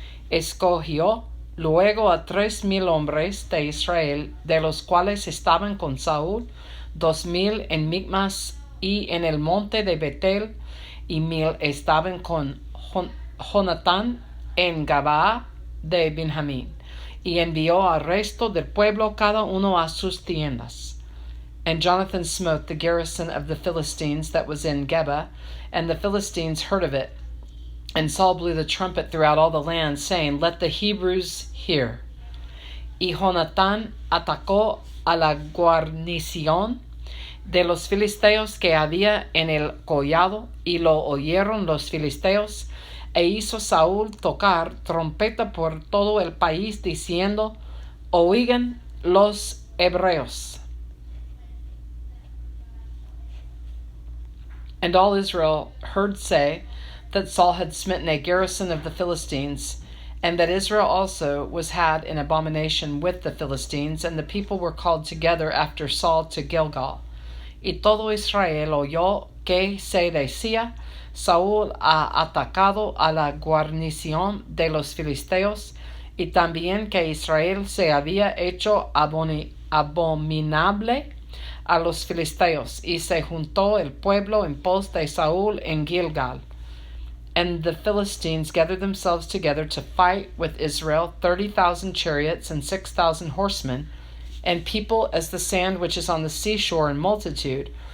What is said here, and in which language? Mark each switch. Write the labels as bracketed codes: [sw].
[es] Escogió luego a 3,000 hombres de Israel, de los cuales estaban con Saúl 2,000 en Michmash y en el monte de Betel, y 1,000 estaban con Jonatán en Geba de Benjamín, y envió al resto del pueblo cada uno a sus tiendas. [en] And Jonathan smote the garrison of the Philistines that was in Geba, and the Philistines heard of it. And Saul blew the trumpet throughout all the land, saying, Let the Hebrews hear. [es] Y Jonatán atacó a la guarnición de los filisteos que había en el collado, y lo oyeron los filisteos, e hizo Saúl tocar trompeta por todo el país, diciendo, Oigan los hebreos. [en] And all Israel heard say that Saul had smitten a garrison of the Philistines, and that Israel also was had in abomination with the Philistines, and the people were called together after Saul to Gilgal. [es] Y todo Israel oyó que se decía, Saúl ha atacado a la guarnición de los filisteos, y también que Israel se había hecho abominable a los filisteos, y se juntó el pueblo en pos de Saúl en Gilgal. [en] And the Philistines gathered themselves together to fight with Israel, 30,000 chariots and 6,000 horsemen, and people as the sand which is on the seashore in multitude.